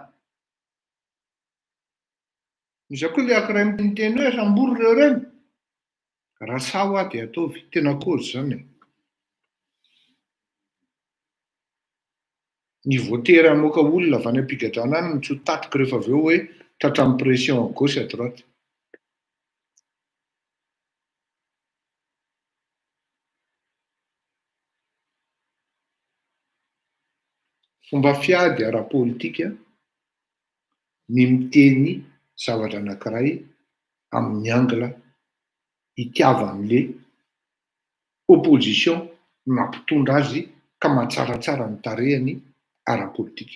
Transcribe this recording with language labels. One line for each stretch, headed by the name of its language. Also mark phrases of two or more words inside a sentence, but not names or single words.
Malagasy: Misy koa le ankiray miteny hoe sambory reo reny. Raha sao aho dia ataovy, tena cause zany e. Ny voatery hamoaka olona avy any am-pigadrana any tsy ho tatiko rehefa avy eo hoe tratramin'ny
French: pression à gauche à droite.
Malagasy: Fomba fiady ara-politika ny miteny zavatra anankiray amin'ny angle itiavan'le opposition mampitondra azy ka mahatsaratsara ny tarehany ara-politika.